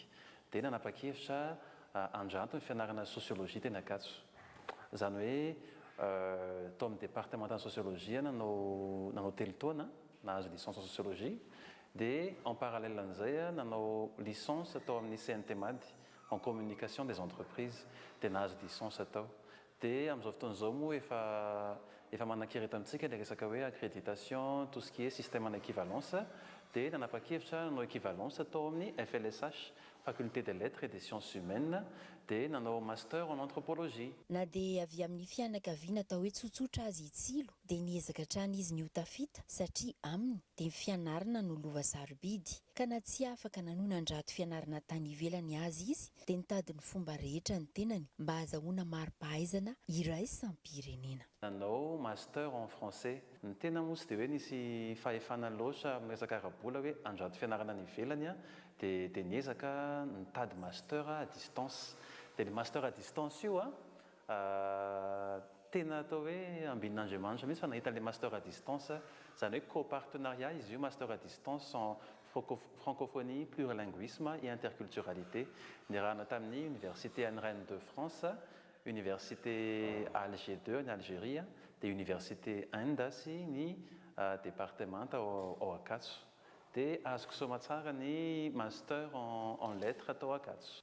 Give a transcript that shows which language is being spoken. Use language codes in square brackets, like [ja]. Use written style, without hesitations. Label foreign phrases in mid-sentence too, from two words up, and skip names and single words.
[mg] Dia nanapa-kevitra andranto ny fianarana sosiolojia teny Ankatso. Zany hoe tao amin'ny [fr] départemental sociologie [mg] nanao 3 taona, nahazo [fr] licence en sociologie. [mg] Dia [fr] en parallèle [mg] an'izay nanao licence tao amin'ny CNT-MAD [fr] en communication des entreprises [mg] dia nahazo licence tao. Dia amin'izao fotoan'izao moa efa manan-kereta amintsika ilay resaka hoe accréditation, [fr] tout ce qui est système en équivalence. [mg] Dia nanapa-kevitra nanao équivalence tao amin'ny FLSH, [fr] faculté des lettres et des sciences humaines, [mg] dia nanao [fr] master en anthropologie. [mg] Na dia avy amin'ny fianakaviana atao hoe tsotsotra azy Tsilo dia niezaka hatrany izy ny ho tafita satria aminy dia fianarana no lova sarobidy. Ka na tsy afaka nanonandrato fianarana tany ivelany azy izy dia nitady ny fomba rehetra ny tenany mba hahazoana mari-pahaizana iraisam-pirenena. Nanao [fr] master en français. [mg] Ny tena moa tsy dia hoe nisy fahefana loatra amin'ny resaka arabola hoe andrato fianarana ny ivelany dia niezaka nitady [fr] master à distance. [mg] Dia [fr] le master à distance [mg] io tena atao hoe ambin'Andriamanitra mihitsy fa nahita [fr] le master à distance, [mg] zany hoe co-partenariat izy io, [fr] master à distance en francophonie, plurilinguisme et interculturalité. [mg] Nirahana tamin'ny Université Anne Reine de France, Université Alger 2 ny Algérie, dia Université Inde sy ny département ao Ankatso. Dia azoko soma tsara ny [fr] master en lettres [mg] tao Ankatso.